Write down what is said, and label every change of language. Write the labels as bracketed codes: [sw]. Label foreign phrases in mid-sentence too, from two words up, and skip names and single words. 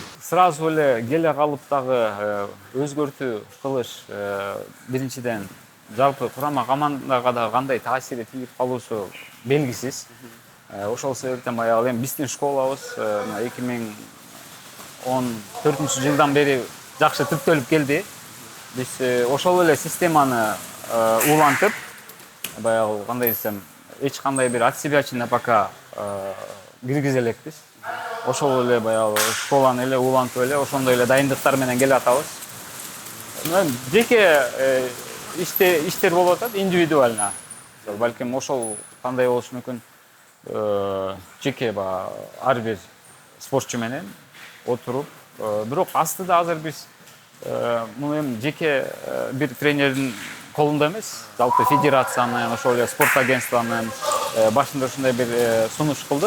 [ky] Сразу эле келе калып дагы өзгөртүү кылыш биринчиден жалпы курама командага да кандай таасири тийип калуусу белгисиз. Ошол себептен баягы эми биздин школабыз 2014-жылдан бери жакшы түптөлүп келди. Биз ошол эле системаны улантып, баягы кандай десем, эч кандай бир [ru] от себя пока [ky] киргизе элекпиз. Ошол эле баягы школаны эле улантып эле ошондой эле дайындыктар менен келе атабыз. Жеке иштер болуп атат индивидуально. Балким ошол кандай болушу мүмкүн, жеке ар бир спортчу менен отуруп, бирок астыда азыр биз муну эми жеке бир тренердин колунда эмес, жалпы федерациянын, ошол эле спорт агентствонун башында ушундай бир сунуш кылдык.